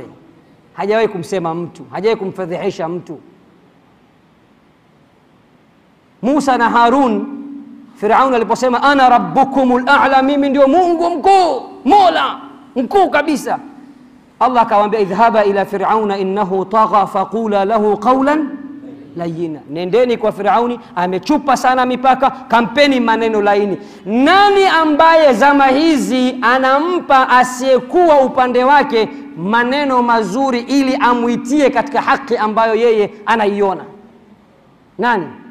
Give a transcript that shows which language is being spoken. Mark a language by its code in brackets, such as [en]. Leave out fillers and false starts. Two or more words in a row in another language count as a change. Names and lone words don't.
[sw] Hajawahi kumsema mtu, hajawahi kumfedhehesha mtu. Musa na Harun, Firaun aliposema [ar] أنا ربكم الأعلى, [sw] mimi ndio Mungu mkuu, Mola mkuu kabisa, Allah akawaambia [ar] اذهبا إلى فرعون إنه طغى فقولا له قولا لينا, [sw] nendeni kwa Firauni amechupa sana mipaka, kampeni maneno laini. Nani ambaye zama hizi anampa asiyekuwa upande wake maneno mazuri ili amuitie katika haki ambayo yeye anaiona? Nani?